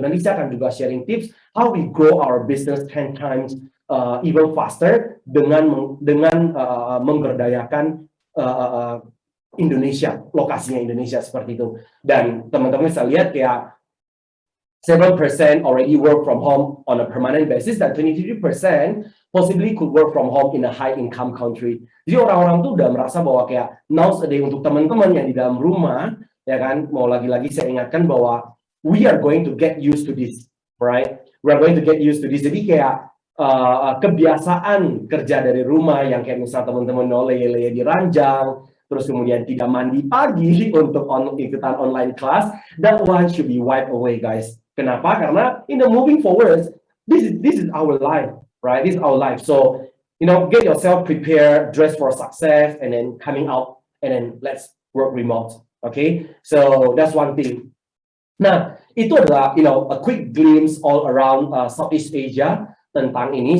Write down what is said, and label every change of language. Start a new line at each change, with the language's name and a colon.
Indonesian: Nanti saya akan juga sharing tips
English: how we grow our business 10 times even faster
Indonesian: dengan memberdayakan Indonesia, lokasinya Indonesia seperti itu. Dan teman-teman bisa lihat kayak
English: 7% already work from home on a permanent basis, dan 23% possibly could work from home in a high income country.
Indonesian: Jadi orang-orang tuh udah merasa bahwa kayak nowadays untuk teman-teman yang di dalam rumah, ya kan, mau lagi-lagi saya ingatkan bahwa
English: we are going to get used to this, right? We are going to get used to this.
Indonesian: Jadi kayak kebiasaan kerja dari rumah yang kayak misal teman-teman leye-leye di ranjang, terus kemudian tidak mandi pagi untuk ikutan online class,
English: that one should be wiped away, guys.
Indonesian: Kenapa? Karena
English: in the moving forward, this is our life, right? This is our life. So, get yourself prepared, dress for success, and then coming out, and then let's work remote. Okay? So that's one thing.
Indonesian: Nah, itu adalah
English: a quick glimpse all around Southeast Asia
Indonesian: tentang ini.